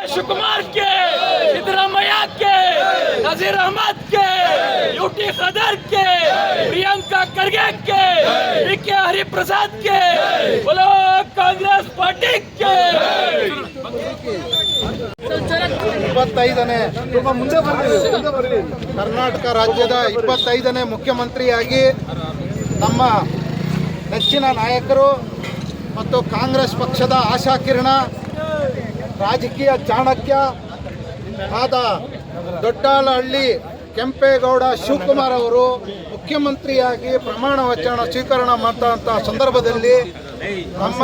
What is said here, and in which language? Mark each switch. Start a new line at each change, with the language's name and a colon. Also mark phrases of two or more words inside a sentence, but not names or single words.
Hindi: शिवकुमार के, सिद्धरामैया के, नजीर अहमद के, यूटी खदर के, प्रियंका खरगे के, डी.के. हरिप्रसाद के, बोलो कांग्रेस पार्टी के।
Kannada: 25ನೇ ಕರ್ನಾಟಕ ರಾಜ್ಯದ 25ನೇ ಮುಖ್ಯಮಂತ್ರಿಯಾಗಿ ನಮ್ಮ ನೆಚ್ಚಿನ ನಾಯಕರು ಮತ್ತು ಕಾಂಗ್ರೆಸ್ ಪಕ್ಷದ ಆಶಾಕಿರಣ, ರಾಜಕೀಯ ಚಾಣಕ್ಯ ಆದ ದೊಡ್ಡಾಲಹಳ್ಳಿ ಕೆಂಪೇಗೌಡ ಶಿವಕುಮಾರ್ ಅವರು ಮುಖ್ಯಮಂತ್ರಿಯಾಗಿ ಪ್ರಮಾಣ ವಚನ ಸ್ವೀಕರಣ ಮಾಡಿದಂಥ ಸಂದರ್ಭದಲ್ಲಿ ನಮ್ಮ